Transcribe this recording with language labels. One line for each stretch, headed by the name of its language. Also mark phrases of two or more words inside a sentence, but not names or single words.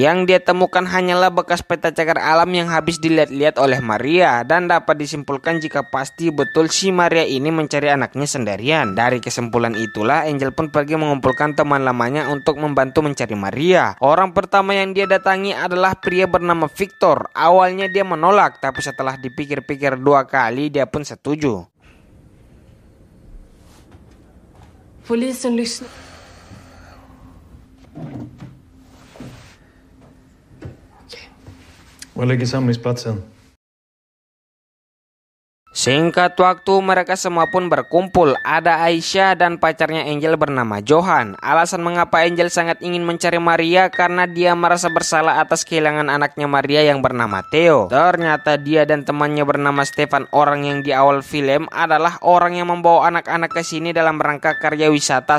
Indonesian: Yang dia temukan hanyalah bekas peta cagar alam yang habis dilihat-lihat oleh Maria, dan dapat disimpulkan jika pasti betul si Maria ini mencari anaknya sendirian. Dari kesimpulan itulah Angel pun pergi mengumpulkan teman lamanya untuk membantu mencari Maria. Orang pertama yang dia datangi adalah pria bernama Victor. Awalnya dia menolak, tapi setelah dipikir-pikir 2 kali dia pun setuju.
Swedish: Polisen lyssnar. Var ligger samlingsplatsen?
Indonesian: Singkat waktu mereka semua pun berkumpul. Ada Aisyah dan pacarnya Angel bernama Johan. Alasan mengapa Angel sangat ingin mencari Maria karena dia merasa bersalah atas kehilangan anaknya Maria yang bernama Theo. Ternyata dia dan temannya bernama Stefan, orang yang di awal film, adalah orang yang membawa anak-anak ke sini dalam rangka karya wisata.